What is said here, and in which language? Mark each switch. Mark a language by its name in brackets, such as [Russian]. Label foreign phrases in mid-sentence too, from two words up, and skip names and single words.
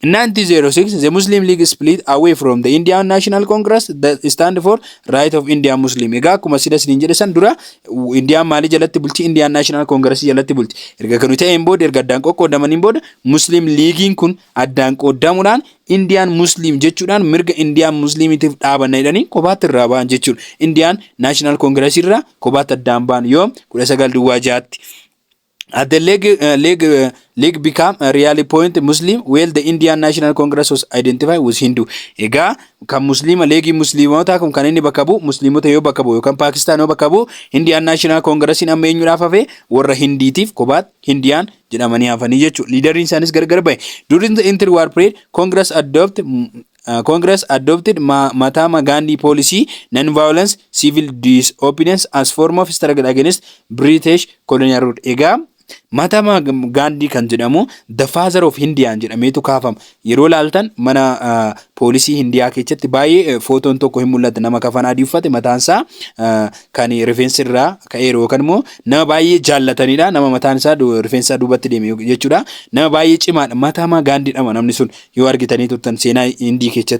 [English] In 1906, the Muslim League split away from the Indian National Congress that stand for right of Indian Muslim. [Oromo] Egaa akkuma sida isin jedhe san dura Indian maali jalatti bulti Indian National Congress jalatti bulti. Erga kanu ta'een booda erga addaan qoqqoodamaniin booda Muslim Leaguein kun addaan qoodamuudhaan [English] Indian Muslim [Oromo] jechuudhaan mirga Indian Muslimitiif dhaabanna jedhanii kophaatti irraa ba'an jechuudha. Indian National Congress irraa kophaatti addaan ba'an yoo 1926tti. [English] At the league became a really point Muslim, while the Indian National Congress was identified with Hindu. [Oromo] Egaa kan Muslima leegi Muslimota kan inni bakka bu'u Muslimota yoo bakka bu'u yookaan Pakistan yoo bakka bu'u Indian National Congress amma eenyudhaaf hafe warra Hindiitiif kophaatti Indian jedhamanii hafanii jechuudha. Liideriin isaanis gargar bahe. [English] During the interwar period, Congress adopted Mahatma Gandhi policy, non-violence, civil disobedience as form of struggle against British colonial rule. [Oromo] Egaa Mahatma Gandhi kan jedhamu [English] the father of India [Oromo] jedhameetu kaafama. Yeroo laaltan mana poolisii Hindiyaa keessatti baay'ee footoon tokko hin mul'atu. Nama kafan adii uffate mataan isaa kan rifeensi irraa ka'eeru yookaan immoo nama baay'ee jaallatanidha. Nama mataan isaa rifeensa duubatti deeme jechuudha. Nama baay'ee cimaadha. Mahatma Gandhi dhama namni sun yoo argitanii turtan seenaa Hindii keessatti.